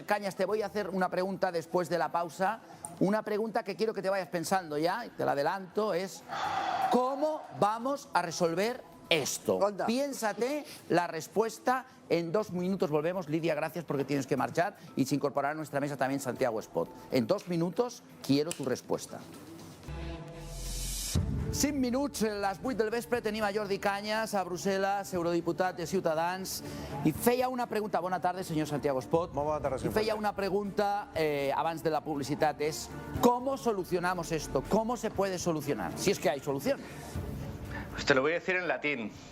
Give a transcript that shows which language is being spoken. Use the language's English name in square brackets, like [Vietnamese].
[Spanish] Cañas, te voy a hacer una pregunta después de la pausa. Una pregunta que quiero que te vayas pensando ya, te la adelanto, es ¿cómo vamos a resolver esto? Piénsate la respuesta. En 2 minutos volvemos. Lidia, gracias porque tienes que marchar y se incorporará a nuestra mesa también Santiago Espot. En 2 minutos quiero tu respuesta. [Catalan] 5 minuts, les 8 del vespre, tenim a Jordi Cañas, a Brussel·les, eurodiputat de Ciutadans, i feia una pregunta, bona tarda, senyor Santiago Espot, Molt bona tarda, y feia una pregunta abans de la publicitat, es [Spanish] ¿cómo solucionamos esto? ¿Cómo se puede solucionar? Si es que hay solución. Pues te lo voy a decir en latín.